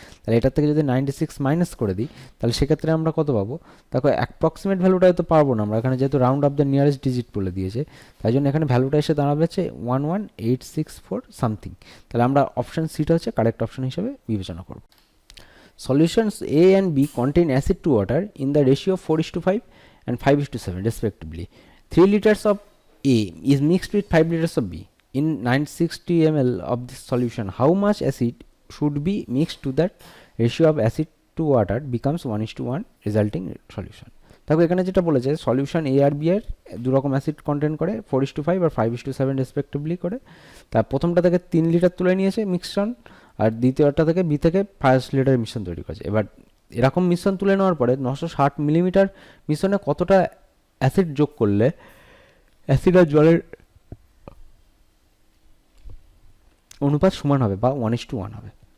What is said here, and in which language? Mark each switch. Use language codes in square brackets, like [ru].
[bn] তাহলে এটার থেকে যদি 96 মাইনাস করে দিই, তাহলে সেক্ষেত্রে আমরা কত পাবো, দেখো অ্যাপ্রক্সিমেট ভ্যালুটা হয়তো পারবো না আমরা, এখানে যেহেতু round of the nearest digit বলে দিয়েছে, তাই জন্য এখানে ভ্যালুটা এসে দাঁড়াবে হচ্ছে 11864 সামথিং। তাহলে আমরা অপশান সিটা হচ্ছে কারেক্ট অপশান হিসেবে বিবেচনা করব। [en] Solutions A and B contain acid to water in the ratio of 4:5 and 5:7 respectively. 3 liters of A is mixed with 5 liters of B. In 960 ml of this solution, how much acid should be mixed to that ratio of acid to water becomes 1:1 resulting solution. [bn] দেখো এখানে যেটা বলেছে, solution এ আর B এর দুরকম acid content করে 4:5 আর 5:7 respectively করে। তার প্রথমটা থেকে 3 লিটার তুলে নিয়েছে মিক্সচার, আর দ্বিতীয়টা থেকে বি থেকে 5 লিটার মিশ্রণ তৈরি করেছে। এবার এরকম মিশ্রণ তুলে নেওয়ার পরে 960 মিলিমিটার মিশ্রণে কতটা অ্যাসিড যোগ করলে অ্যাসিড আর জলের অনুপাত সমান হবে বা 1:1 হবে।